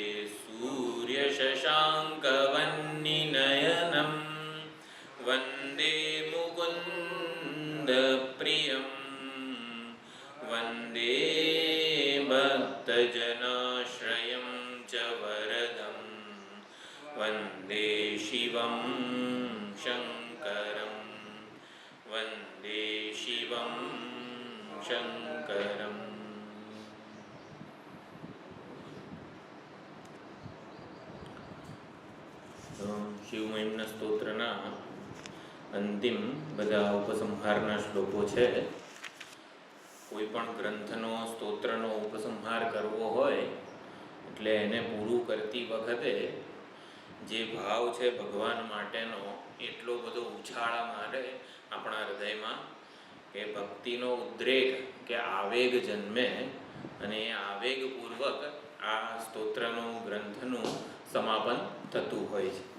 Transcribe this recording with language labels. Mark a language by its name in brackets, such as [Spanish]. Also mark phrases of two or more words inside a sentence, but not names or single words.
[Sanskrit] सूर्यशशाङ्कवह्निनयनं वन्दे मुकुन्दप्रियं वन्दे भक्तजनाश्रयं च वरदं वन्दे शिवं शङ्करं वन्दे शिवं शङ्करम्। [Gujarati] શિવમહિમના સ્તોત્રના અંતિમ બધા ઉપસંહારના શ્લોકો છે. કોઈ પણ ગ્રંથનો સ્તોત્રનો ઉપસંહાર કરવો હોય એટલે એને પૂરું કરતી વખતે જે ભાવ છે ભગવાન માટેનો એટલો બધો ઉછાળા મારે આપણા હૃદયમાં કે ભક્તિનો ઉદ્રેક કે આવેગ જન્મે અને એ આવેગપૂર્વક આ સ્તોત્રનું ગ્રંથનું સમાપન થતું હોય છે.